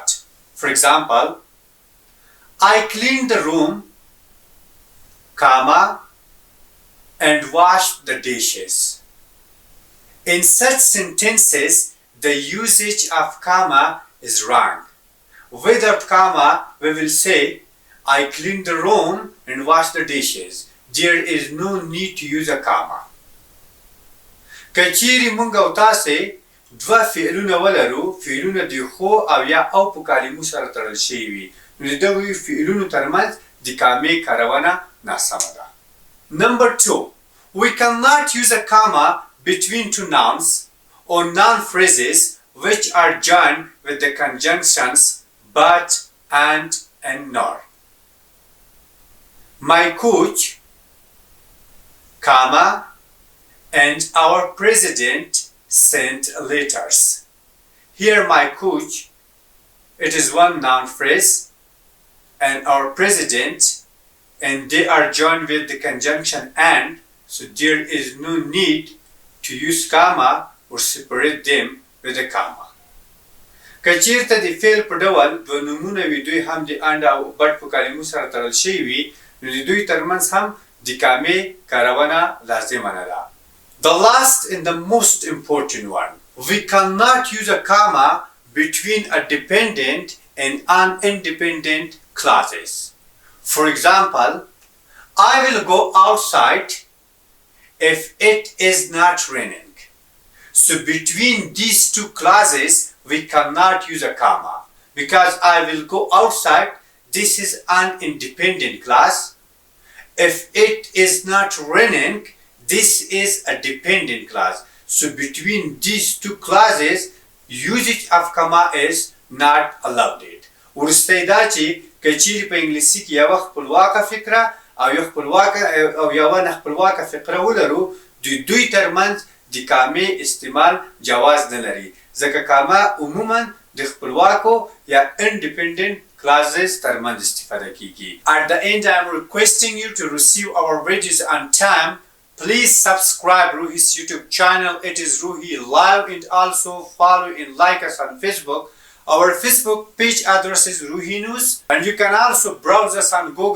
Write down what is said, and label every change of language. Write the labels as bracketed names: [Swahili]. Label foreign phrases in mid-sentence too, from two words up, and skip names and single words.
[English] For example, I cleaned the room, comma, and wash the dishes. In such sentences, the usage of comma is wrong. Without comma, we will say, I cleaned the room and washed the dishes. There is no need to use a comma. [Pashto] کچیری مونږ او تاسې دوه فعلونه ولرو، فعلونه د خو او یا او په کلمو سره تړل شوي وي، نو د دغو فعلونو ترمنځ د کامې کارونه ناسمه ده. [English] Number 2. We cannot use a comma between two nouns or noun phrases which are joined with the conjunctions but, and nor. My coach, comma, and our president sent letters. Here my coach, it is one noun phrase, and our president, and they are joined with the conjunction and, so there is no need to use comma or separate them with a comma. [Pashto] کچیرته د فعل په ډول دوه نومونه وي، دوی هم د and او but په کلمو سره تړل شوي وي، نو د دوی ترمنځ هم د کامې کارونه لازمه نه ده. [English] The last and the most important one. We cannot use a comma between a dependent and an independent clauses. For example, I will go outside if it is not raining. So between these two clauses, we cannot use a comma because I will go outside, this is an independent clause. If it is not raining, this is a dependent clause. So between these two clauses, usage of comma is not allowed. [Pashto] ورسته دا چې کچیرې په انګلیسي کې یوه خپلواکه فقره او یوه نه خپلواکه فقره ولرو، د دوی ترمنځ د کامې استعمال جواز نه لري، ځکه کامه عموما د خپلواکو یا [English] independent clauses [Pashto] ترمنځ استفاده کیږي. [English] At the end, I am requesting you to receive our videos on time. Please subscribe Ruhi's YouTube channel. It is Ruhi Live, and also follow and like us on Facebook. Our Facebook page address is Ruhi News, and you can also browse us on Google.